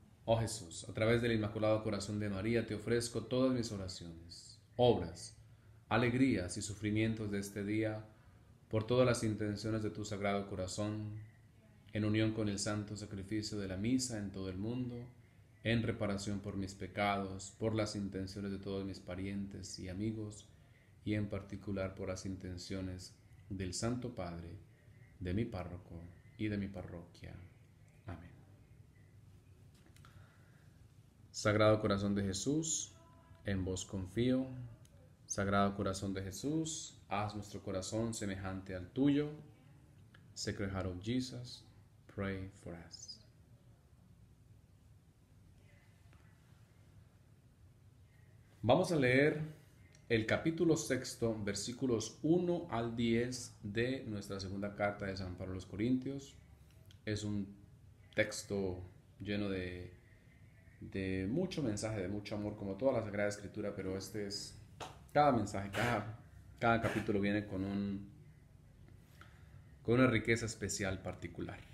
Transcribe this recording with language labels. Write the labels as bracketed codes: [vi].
[es] Oh Jesús, a través del Inmaculado Corazón de María te ofrezco todas mis oraciones, obras, alegrías y sufrimientos de este día, por todas las intenciones de tu Sagrado Corazón, en unión con el santo sacrificio de la misa en todo el mundo, en reparación por mis pecados, por las intenciones de todos mis parientes y amigos, y en particular por las intenciones del Santo Padre, de mi párroco y de mi parroquia. Amén. Sagrado Corazón de Jesús, en vos confío. Sagrado Corazón de Jesús, haz nuestro corazón semejante al tuyo. [en] Sacred Heart of Jesus, pray for us. [es] Vamos a leer el capítulo 6, versículos 1 al 10 de nuestra segunda carta de San Pablo a los Corintios. Es un texto lleno de mucho mensaje, de mucho amor, como toda la Sagrada Escritura, pero este es cada mensaje, cada capítulo viene con una riqueza especial particular.